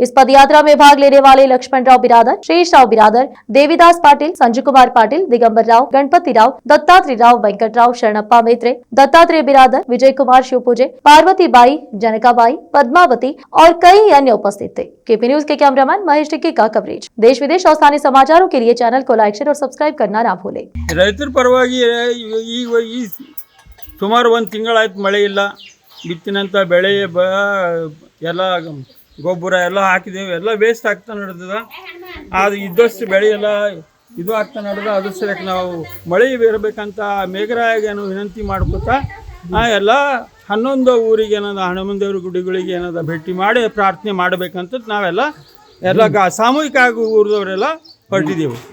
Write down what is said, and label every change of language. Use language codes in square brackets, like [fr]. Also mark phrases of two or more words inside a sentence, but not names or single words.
[hi] इस पदयात्रा में भाग लेने वाले लक्ष्मण राव बिरादर, शेष राव बिरादर, देवीदास पाटिल, संजू कुमार पाटिल, दिगंबर राव, गणपति राव, दत्तात्रेय राव, वेंकट राव, शरणप्पा मेत्रे, दत्तात्रेय बिरादर, विजय कुमार शिवपूजे, पार्वती बाई, जनकाबाई, पद्मावती और कई अन्य उपस्थित थे। केपी न्यूज के कैमरामैन महेश टिक्की का कवरेज। देश विदेश और स्थानीय समाचारों के लिए चैनल को लाइक, शेयर और सब्सक्राइब करना ना भूलें। [kn] ರೈತರ ಪರವಾಗಿ ಈ ಸುಮಾರು 1 ತಿಂಗಳಾಯ್ತು ಮಳೆ ಇಲ್ಲ. ಬಿತ್ತಿನಂಥ ಬೆಳೆ ಎಲ್ಲ ಗೊಬ್ಬರ ಎಲ್ಲ ಹಾಕಿದ್ದೇವೆ, ಎಲ್ಲ ವೇಸ್ಟ್ ಆಗ್ತಾ ನಡೆದದ. ಅದು ಇದ್ದಷ್ಟು ಬೆಳೆ ಎಲ್ಲ ಇದು ಆಗ್ತಾ ನಡೆದ. ಅದ್ರ ಸಲಕ್ಕೆ ನಾವು ಮಳೆ ಇರಬೇಕಂತ ಮೇಘರಾಯಗೇನು ವಿನಂತಿ ಮಾಡ್ಕೊತಾ ಎಲ್ಲ 11 ಊರಿಗೆ ಏನದ ಹನುಮನ್ ದೇವ್ರ ಗುಡಿಗಳಿಗೆ ಏನದ ಭೇಟಿ ಮಾಡಿ ಪ್ರಾರ್ಥನೆ ಮಾಡಬೇಕಂತ ನಾವೆಲ್ಲ ಸಾಮೂಹಿಕವಾಗಿ ಊರಿದವರೆಲ್ಲ ಹೊರಟಿದ್ದೆವು.